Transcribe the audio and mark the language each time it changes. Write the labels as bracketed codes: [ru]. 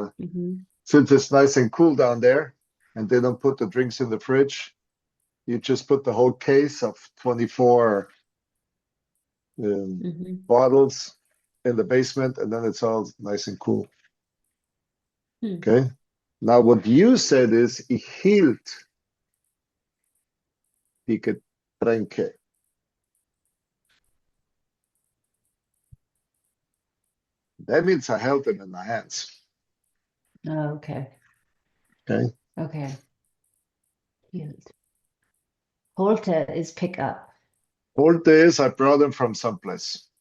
[en] Mhm. since it's nice and cool down there, and they don't put the drinks in the fridge, you just put the whole case of 24 Mhm. bottles in the basement, and then it's all nice and cool. Hmm. Okay. Now, what you said is, [de] ich hielt die Getränke. [en] That means I held them in my hands. Oh, okay. Okay. Okay. Cute. Holte is pick up. Holte is I brought them from someplace.